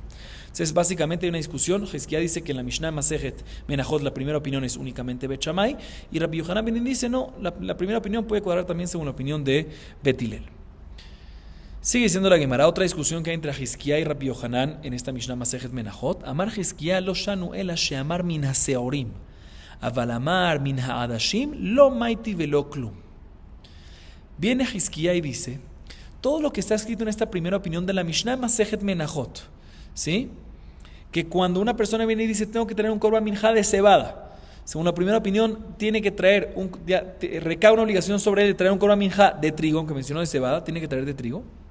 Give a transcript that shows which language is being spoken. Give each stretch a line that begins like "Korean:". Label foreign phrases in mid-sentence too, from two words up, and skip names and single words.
Spanish: Entonces básicamente hay una discusión. Hizkiá dice que en la Mishnah Masejet Menajot la primera opinión es únicamente Bet Shammai, y Rabbi Yohanan ben dice no, la primera opinión puede cuadrar también según la opinión de Betilel. Sigue siendo la Gemara, otra discusión que hay entre Hizkiá y Rabbi Yohanan en esta Mishnah Masejet Menajot.
Hebrew: אמר חזקיה לא שנו אלא שאמר מן השעורים, אבל אמר מן העדשים לא מייתי ולא כלום.
Spanish: Viene Hizkiá y dice, todo lo que está escrito en esta primera opinión de la Mishnah Masejet Menajot, ¿sí? Que cuando una persona viene y dice, tengo que tener un
Hebrew: קרבן מנחה
Spanish: de cebada, según la primera opinión, tiene que traer, recae una obligación sobre él de traer un
Hebrew: קרבן מנחה
Spanish: de trigo, aunque mencionó de cebada, tiene que traer de trigo.